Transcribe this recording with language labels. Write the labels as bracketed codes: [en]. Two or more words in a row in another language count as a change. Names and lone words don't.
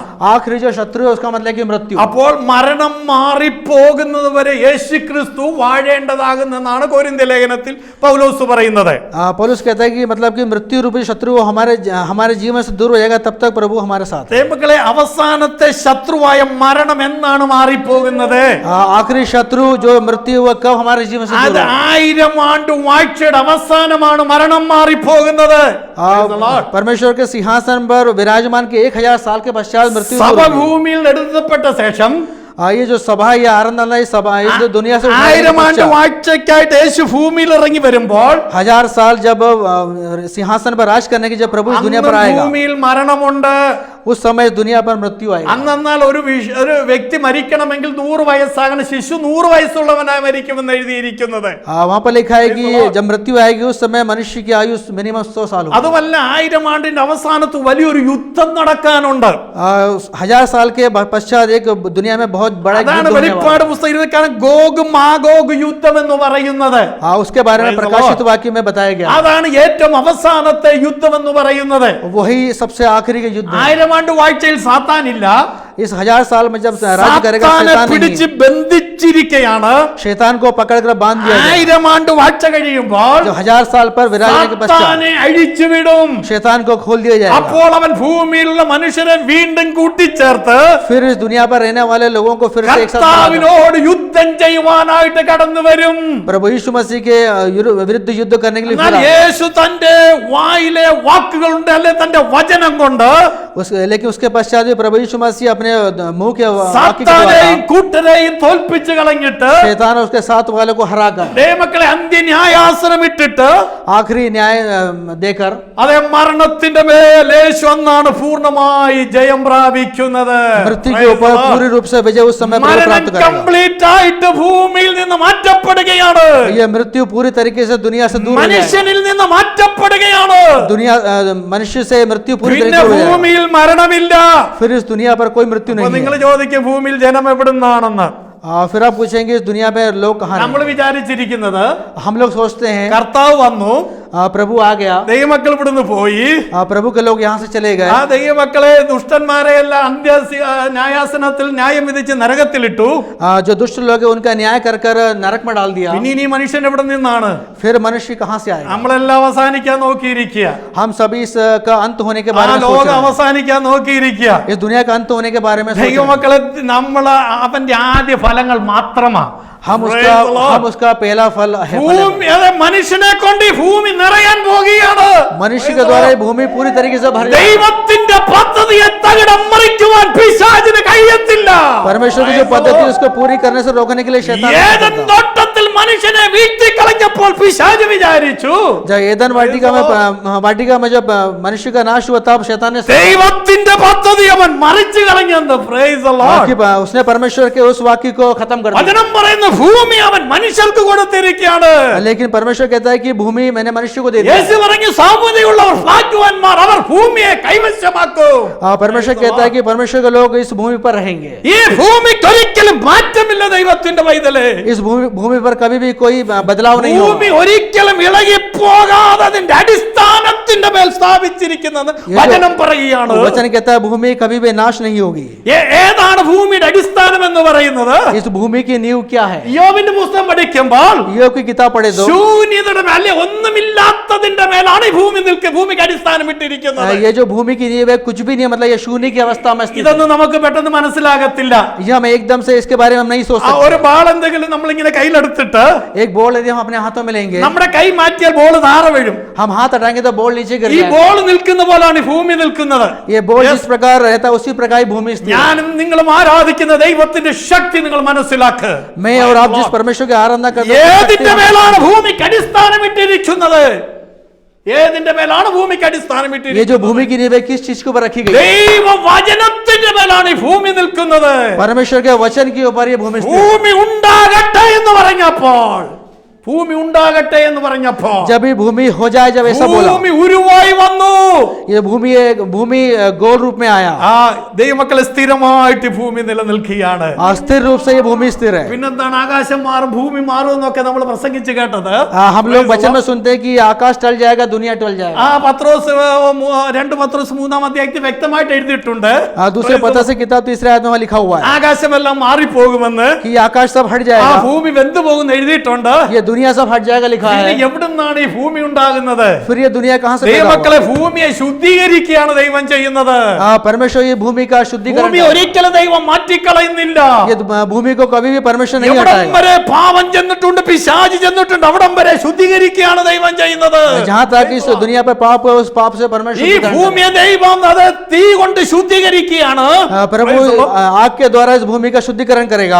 [hi] आखिरी जो शत्रु है उसका मतलब कि मृत्यु। [ml] അപ്പോൾ മരണം മാറിപ്പോകുന്നത് വരെ യേശുക്രിസ്തു വാഴേണ്ടതാകുന്നെന്നാണ് കൊരിന്ത്യ ലേഖനത്തിൽ പൗലോസ് പറയുന്നത്. [hi] पौलुस कहता है कि मतलब कि मृत्यु रूपी शत्रु हमारे जीवन से दूर हो जाएगा तब तक प्रभु हमारे साथ है। [ml] ദൈവമക്കളെ, അവസാനത്തെ ശത്രുവായ മരണം എന്നാണ് മാറിപ്പോകുന്നത്? [hi] आखिरी शत्रु जो मृत्यु वो कब हमारे जीवन से [ml] അത് [hi] दूर होगा? [ml] 1000 ആണ്ട് വാഴ്ചയുടെ അവസാനമാണ് മരണം മാറിപ്പോകുന്നത്. [hi] परमेश्वर के सिंहासन पर विराजमान के 1000 साल के पश्चात मृत्यु दूर [ml] സഭ [hi] होगी। [ml] ഭൂമിയിൽ എടുത്തപ്പെട്ട ശേഷം [hi] ये जो सभा या आराधना ये सभा ये जो दुनिया से उठाने के [ml] 1000 ആണ്ട് [hi] पश्चात, [ml] വാഴ്ചയ്ക്കായിട്ട് യേശു ഭൂമിയിൽ ഇറങ്ങി വരുമ്പോൾ [hi] 1000 साल जब सिंहासन पर राज करने की जब प्रभु इस दुनिया पर [ml] അന്ന് [hi] आएगा, [ml] ഭൂമിയിൽ മരണമുണ്ട്. [hi] उस समय दुनिया पर मृत्यु आएगा। [ml] അന്നാൽ ഒരു വ്യക്തി മരിക്കണമെങ്കിൽ 100 വയസ്സാകണം. ശിശു 100 വയസ്സുള്ളവനായി മരിക്കുമെന്ന് എഴുതിയിരിക്കുന്നത്. [hi] वहां पर लिखा है कि जब मृत्यु आएगी उस समय मनुष्य की आयु मिनिमम 100 साल होगी। [ml] അതുമല്ല, 1000 ആണ്ടിന്റെ അവസാനത്ത് വലിയൊരു യുദ്ധം നടക്കാനുണ്ട്. [hi] 1000 साल के पश्चात एक दुनिया में बहुत बड़ा युद्ध [ml] അതാണ് [hi] होने वाला [ml] വെളിപ്പാട് പുസ്തകത്തിലാണ് ഗോഗ് മാഗോഗ് യുദ്ധം എന്ന് പറയുന്നത്. [hi] है। उसके बारे में प्रकाशित वाक्य में बताया गया। [ml] അതാണ് ഏറ്റവും അവസാനത്തെ യുദ്ധം എന്ന് പറയുന്നത്. [hi] वही सबसे आखिरी का युद्ध है। [ml] 1000 ആണ്ട് വാഴ്ചയിൽ സാത്താനില്ല. [hi] इस 1000 साल में जब राज्य करेगा [ml] സാത്താനെ [hi] शैतान [ml] പിടിച്ച് [hi] नहीं, [ml] ബന്ധിച്ചിരിക്കുകയാണ്. [hi] शैतान को पकड़कर बांध दिया गया। [ml] 1000 ആണ്ട് വാഴ്ച കഴിയുമ്പോൾ [hi] जो 1000 साल पर विराजने के पश्चात [ml] സാത്താനെ അഴിച്ചുവിടും. [hi] शैतान को खोल दिया जाएगा। [ml] അപ്പോൾ അവൻ ഭൂമിയിലുള്ള മനുഷ്യരെ വീണ്ടും കൂട്ടിച്ചേർത്ത് [hi] फिर इस दुनिया पर रहने वाले लोगों को फिर से एक साथ बांध देगा। [ml] കർത്താവിനോട് യുദ്ധം ചെയ്യുവാനായിട്ട് കടന്നു വരും. [hi] प्रभु यीशु मसीह के विरुद्ध युद्ध करने के लिए [ml] എന്നാൽ [hi] फिर आए। [ml] യേശു തന്റെ വായിലെ വാക്കുകളുണ്ട്, അല്ലെ തന്റെ വചനം കൊണ്ട് [hi] लेकिन उसके पश्चात भी प्रभु यीशु मसीह अपने मुंह के वाक्य के [ml] സാത്താനെയും [hi] द्वारा [ml] കൂട്ടരെയും തോൽപ്പിച്ച് കളഞ്ഞിട്ട് [hi] शैतान और उसके साथ वालों को हराकर [ml] ദൈവമക്കളെ അന്ത്യന്യായാസനം ഇട്ടിട്ട് [hi] आखिरी न्याय देकर [ml] അതേ മരണത്തിന്റെ മേൽ യേശു അന്നാണ് പൂർണ്ണമായി ജയം പ്രാപിക്കുന്നത്. [hi] मृत्यु के ऊपर पूरी रूप से विजय उस समय प्रभु [ml] മരണം [hi] प्राप्त करेगा। [ml] കംപ്ലീറ്റ് ആയിട്ട് ഭൂമിയിൽ നിന്ന് മാറ്റപ്പെടുകയാണ്. [hi] ये मृत्यु पूरी तरीके से दुनिया से दूर हो जाएगा। [ml] മനുഷ്യനിൽ നിന്ന് മാറ്റപ്പെടുകയാണ്. [hi] दुनिया मनुष्य से मृत्यु पूरी [ml] പിന്നെ [hi] तरीके से हो जाएगा। [ml] ഭൂമിയിൽ മരണമില്ല. [hi] फिर इस दुनिया पर कोई मृत्यु [ml] അപ്പൊ [hi] नहीं [ml] നിങ്ങൾ [hi] है। [ml] ചോദിക്കും ഭൂമിയിൽ ജനം എവിടുന്നാണെന്ന്. [hi] फिर आप पूछेंगे इस दुनिया में लोग कहाँ [ml] നമ്മൾ [hi] हैं? [ml] വിചാരിച്ചിരിക്കുന്നത് [hi] हम लोग सोचते हैं [ml] കർത്താവ് വന്നു, [hi] प्रभु आ गया, [ml] ദൈവമക്കൾ ഇവിടുന്ന് പോയി, [hi] प्रभु के लोग यहाँ से चले गए, [ml] ആ ദൈവമക്കളെ ദുഷ്ടന്മാരെ എല്ലാം ന്യായാസനത്തിൽ ന്യായം വിധിച്ച് നരകത്തിലിട്ടു. [hi] जो दुष्ट लोग हैं उनका न्याय कर कर नरक में डाल दिया। [ml] ഇനി മനുഷ്യൻ എവിടെ നിന്നാണ്? [hi] फिर मनुष्य कहाँ से आएगा? [ml] നമ്മളെല്ലാം അവസാനിക്കാൻ നോക്കിയിരിക്കുക. [hi] हम सभी इसका अंत होने के [ml] ആ [hi] बारे में सोच [ml] ലോകം [hi] रहे हैं। [ml] അവസാനിക്കാൻ നോക്കിയിരിക്കുക. [hi] इस दुनिया का अंत होने के बारे में सोच रहे हैं। [ml] ദൈവമക്കളെ, നമ്മൾ അവന്റെ ആദ്യ ഫലങ്ങൾ മാത്രമാ. [hi] हम उसका पहला फल है। [ml] ഭൂമി അതെ മനുഷ്യനെ കൊണ്ട് ഈ ഭൂമി നിറയാൻ പോകുകയാണ്. [hi] मनुष्य के द्वारा ये भूमि पूरी तरीके से भर जाएगी। [ml] ദൈവത്തിന്റെ പദ്ധതിയെ തകിടം മറിക്കുവാൻ പിശാചിന് കഴിയത്തില്ല. [hi] परमेश्वर की जो पद्धति है, उसको पूरी करने से रोकने के लिए शैतान नहीं [ml] ഏദൻ [hi] करता। [ml] തോട്ടത്തിൽ മനുഷ്യനെ വീഴ്ത്തി കളഞ്ഞപ്പോൾ പിശാച് വിചാരിച്ചു [hi] जब एदन वाटिका में जब मनुष्य का नाश हुआ तब शैतान ने [ml] ദൈവത്തിന്റെ പദ്ധതി അവൻ മറിച്ചു കളഞ്ഞെന്ന്. [en] Praise the Lord. [hi] उसने परमेश्वर के उस वाक्य को खत्म कर दिया। [ml] വചനം പറയുന്ന ഭൂമി അവൻ മനുഷ്യർക്ക് കൊടുത്തിരിക്കുകയാണ്. [hi] लेकिन परमेश्वर कहता है कि भूमि मैंने मनुष्य को दे दी। [ml] യേശു പറഞ്ഞു സാമൂതിയുള്ളവർ ഭാഗ്യവാന്മാർ, അവർ ഭൂമിയെ കൈവശമാക്കും. [hi] परमेश्वर कहता है कि परमेश्वर के लोग इस भूमि पर रहेंगे। [ml] ഈ ഭൂമിക്ക് ഒരിക്കലും മാറ്റമില്ല ദൈവത്തിന്റെ പൈതലേ. [hi] इस भूमि पर कभी भी कोई बदलाव नहीं होगा। [ml] ഭൂമി ഒരിക്കലും ഇളകി പോകാതെ അതിന്റെ അടിസ്ഥാനത്തിൽ വചനത്തിന്റെ മേൽ സ്ഥാപിച്ചിരിക്കുന്നത് വചനം പറയുകയാണ്. [hi] वचन कहता है भूमि कभी भी नाश नहीं होगी. [ml] ഏതാണ് ഭൂമിയുടെ അടിസ്ഥാനം എന്ന് പറയുന്നത്? [hi] इस भूमि की नींव क्या है? [ml] യോബിന്റെ പുസ്തകം പഠിക്കുമ്പോൾ [hi] ईयोब की किताब पढ़े तो [ml] ശൂന്യതയുടെ മേൽ ഒന്നുമില്ലാത്തതിന്റെ മേലാണ് ഈ ഭൂമിക്ക് അടിസ്ഥാനം ഇട്ടിരിക്കുന്നത്. [hi] ये जो भूमि की नींव है कुछ भी नहीं है, मतलब ये शून्य की अवस्था में स्थित है. [ml] ഇതൊന്നും നമുക്ക് പെട്ടെന്ന് മനസ്സിലാകത്തില്ല. [hi] ये हम एकदम से इसके बारे में हम नहीं सोच सकते. [ml] ഒരു ബാൾ എന്തെങ്കിലും നമ്മൾ ഇങ്ങനെ കയ്യിലെടുത്തിട്ട് [hi] एक बॉल यदि हम अपने हाथों में लेंगे, [ml] നമ്മുടെ കൈ മാറ്റിയാൽ ബോൾ താഴെ വീഴും. [hi] हम हाथ हटाएंगे तो बॉल नीचे गिर [ml] ഈ [hi] जाएगा. [ml] ബോൾ നിൽക്കുന്ന പോലാണ് ഈ ഭൂമി നിൽക്കുന്നത്. [hi] ये बॉल जिस प्रकार रहता है उसी प्रकार ही भूमि स्थित है. [ml] ഞാനും നിങ്ങളും ആരാധിക്കുന്ന ദൈവത്തിന്റെ ശക്തി നിങ്ങൾ മനസ്സിലാക്കുക. [hi] मैं और आप जिस परमेश्वर की आराधना करते [ml] ഏതിന്റെ [hi] हैं, [ml] മേലാണ് ഭൂമിക്ക് അടിസ്ഥാനം ഇട്ടിരിക്കുന്നത്? ഏതിന്റെ മേലാണ് ഭൂമിക്ക് അടിസ്ഥാനം [hi] ये [ml] ഇട്ടിരിക്കുന്നത്? [hi] जो भूमि की नींव है किस चीज के ऊपर रखी गई? [ml] ദൈവ വചനത്തിന്റെ മേലാണ് ഈ ഭൂമി നിൽക്കുന്നത്. [hi] परमेश्वर के वचन के ऊपर ये भूमि स्थित है. [ml] ഭൂമി ഉണ്ടാകട്ടെ എന്ന് പറഞ്ഞപ്പോൾ ഭൂമി ഉണ്ടാകട്ടെ എന്ന് പറഞ്ഞപ്പോൾ [hi] जब ये भूमि हो जाए, जब ऐसा बोला, [ml] ഭൂമി ഉരുവായി വന്നു. [hi] ये भूमि गोल रूप में आया. [ml] ആ ദൈവമക്കളെ സ്ഥിരമായിട്ട് ഭൂമി നിലനിൽക്കുകയാണ്. [hi] स्थिर रूप से ये भूमि स्थिर है. [ml] പിന്നെന്താണ് ആകാശം മാറും ഭൂമി മാറും എന്നൊക്കെ നമ്മൾ പ്രസംഗിച്ച് കേട്ടത്? [hi] हम लोग वचन में सुनते हैं कि आकाश टल जाएगा, दुनिया टल जाएगा. [ml] ആ പത്രോസ് 2 പത്രോസ് 3-ാം അധ്യായത്തിൽ വ്യക്തമായിട്ട് എഴുതിയിട്ടുണ്ട്. [hi] दूसरे पत्र से किताब 3 आयत में वहाँ लिखा हुआ है [ml] ആകാശമെല്ലാം മാറിപ്പോകുമെന്ന്, [hi] कि आकाश सब हट [ml] ആ [hi] जाएगा, [ml] ഭൂമി വെന്തു പോകുന്ന എഴുതിയിട്ടുണ്ട്. [hi] ये दुनिया सब हट जाएगा लिखा [ml] പിന്നെ [hi] है. [ml] എവിടുന്നാണ് ഈ ഭൂമി ഉണ്ടാകുന്നത്? [hi] फिर ये दुनिया कहाँ से पैदा हुआ? [ml] ദൈവമക്കളെ ഭൂമിയെ ശുദ്ധീകരിക്കുകയാണ് ദൈവം ചെയ്യുന്നത്. [hi] परमेश्वर ये भूमि का शुद्धिकरण [ml] ഭൂമി [hi] है. [ml] ഒരിക്കലും ദൈവം മാറ്റിക്കളയുന്നില്ല. [hi] ये भूमि को कभी भी परमेश्वर नहीं [ml] എവിടം [hi] हटाएगा. [ml] വരെ പാപം ചെന്നിട്ടുണ്ട്, പിശാച് ചെന്നിട്ടുണ്ട്, അവിടം വരെ ശുദ്ധീകരിക്കുകയാണ് ദൈവം ചെയ്യുന്നത്. [hi] जहाँ तक इस दुनिया पर पाप है, उस पाप से परमेश्वर [ml] ഈ [hi] शुद्धिकरण [ml] ഭൂമിയെ ദൈവം അത് തീ കൊണ്ട് ശുദ്ധീകരിക്കുകയാണ്. [hi] करता है. प्रभु आग के द्वारा इस भूमि का शुद्धिकरण करेगा.